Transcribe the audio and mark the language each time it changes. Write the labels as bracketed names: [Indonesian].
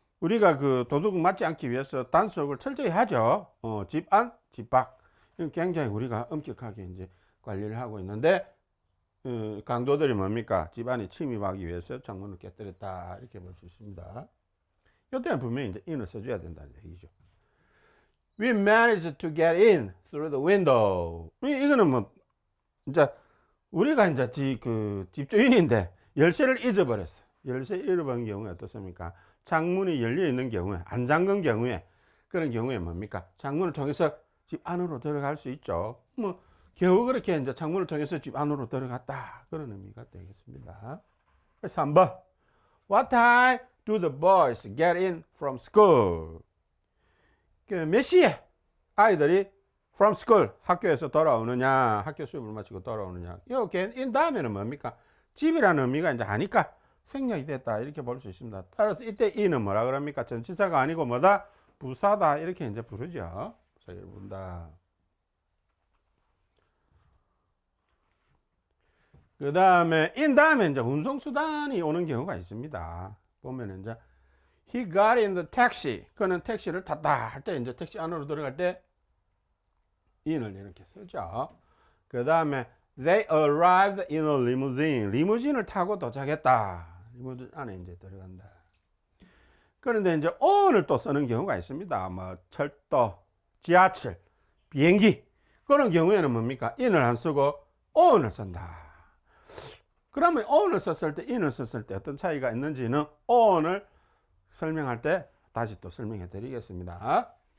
[Korean] 우리가 그 도둑 맞지 않기 위해서 단속을 철저히 하죠. 집 안, 집 밖. 굉장히 우리가 엄격하게 이제 관리를 하고 있는데, 강도들이 뭡니까? 집 안에 침입하기 위해서 창문을 깨뜨렸다. 이렇게 볼 수 있습니다. 이때는 분명히 이제 in을 써줘야 된다는 얘기죠. [English] We managed to get in through the window. [Korean] 이거는 뭐, 이제 우리가 이제 집주인인데 열쇠를 잊어버렸어. 열쇠 잃어버린 경우에 어떻습니까? 창문이 열려 있는 경우에, 안 잠근 경우에, 그런 경우에 뭡니까? 창문을 통해서 집 안으로 들어갈 수 있죠. 뭐, 겨우 그렇게 이제 창문을 통해서 집 안으로 들어갔다. 그런 의미가 되겠습니다. 3번. [English] What time do the boys get in from school? [Korean] 몇 시에 아이들이 [English] from school, [Korean] 학교에서 돌아오느냐, 학교 수업을 마치고 돌아오느냐. 이렇게 in 다음에는 뭡니까? 집이라는 의미가 이제 하니까 생략이 됐다. 이렇게 볼 수 있습니다. 따라서 이때 in은 뭐라 그럽니까? 전치사가 아니고 뭐다? 부사다. 이렇게 이제 부르죠. 자, 여러분다. 그 다음에 in 다음에 이제 운송수단이 오는 경우가 있습니다. 보면 이제 [English] he got in the taxi. [Korean] 그는 택시를 탔다 할 때 이제 택시 안으로 들어갈 때 in을 이렇게 쓰죠. 그 다음에 [English] they arrived in a limousine. [Korean] 리무진을 타고 도착했다. 리무진 안에 이제 들어간다. 그런데 이제 on을 또 쓰는 경우가 있습니다. 뭐 철도, 지하철, 비행기. 그런 경우에는 뭡니까? in을 안 쓰고 on을 쓴다. 그러면 on을 썼을 때, in을 썼을 때 어떤 차이가 있는지는 on을 설명할 때 다시 또 설명해 드리겠습니다.